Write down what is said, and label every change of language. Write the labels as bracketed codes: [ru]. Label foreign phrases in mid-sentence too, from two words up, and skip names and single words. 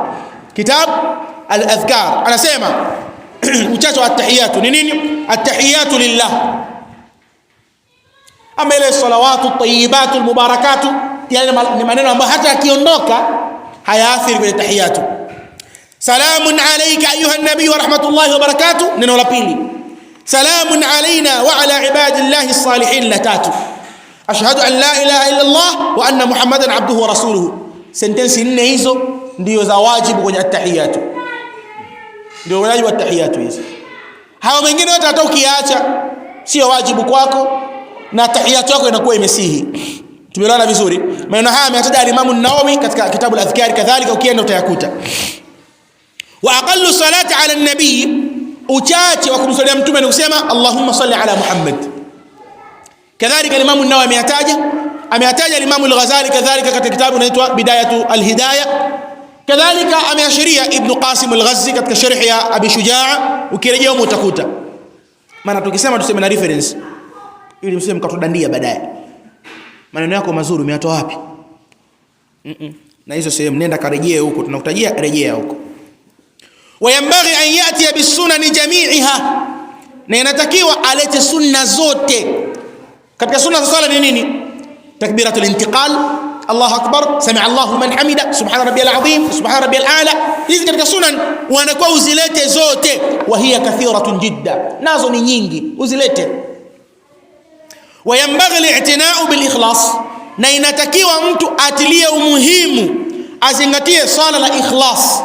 [sw] Kitab al-Adhkar anasema uchache wa at-tahiyatu ni nini? [ar] التحيات لله, [sw] ama ile [ar] الصلوات الطيبات المباركات, [sw] yani ni maneno ambayo hata akiondoka hayaathiri kwenye tahiyatu. [ar] سلام عليك أيها النبي ورحمة الله وبركاته, [sw] neno la pili. [ar] سلام علينا وعلى عباد الله الصالحين, [sw] la tatu. [ar] أشهد أن لا إله إلا الله وأن محمدا عبده ورسوله. [sw] Sentensi nne hizo ndio za wajibu kwenye at-tahiyatu, ndio wajibu wa at-tahiyatu hizi. Hao wengine wote hata ukiacha sio wajibu kwako na tahiyatu yako inakuwa imesihi. Tumeelewana vizuri? Maneno haya ameyataja al-Imam an-Nawawi katika kitabu al-Adhkar, kadhalika ukienda utayakuta. [ar] وأقل الصلاة على النبي, [sw] uchache wa kumsalia mtume ni kusema [ar] اللهم صل على محمد. [sw] Kadhalika al-Imam an-Nawawi ameyataja al-Imam al-Ghazali kadhalika katika kitabu kinaitwa Bidayatu al-Hidayah. Kadhalika ameashiria Ibn Qasim al-Ghazzi katika sharh ya Abi Shujaa, ukirejea huko utakuta. Maana tukisema tuseme na reference ili mseme mkatudandia baadaye. Maneno yako mazuri umeyatoa wapi? Na hizo sehemu nenda karejea huko, tunakutajia rejea huko. [ar] وينبغي أن يأتي بسنن جميعها, [sw] na inatakiwa alete sunna zote. Katika sunna za swala ni nini? [ar] تكبيرة الانتقال الله أكبر سمع الله لمن حمده سبحان ربي العظيم سبحان ربي الأعلى. [sw] Hizi katika sunan wanakuwa uzilete zote, [ar] وهي كثيرة جدا, [sw] nazo ni nyingi, uzilete. [ar] وينبغي الاعتناء بالإخلاص, [sw] na inatakiwa mtu atilie umuhimu, azingatie swala la ikhlas.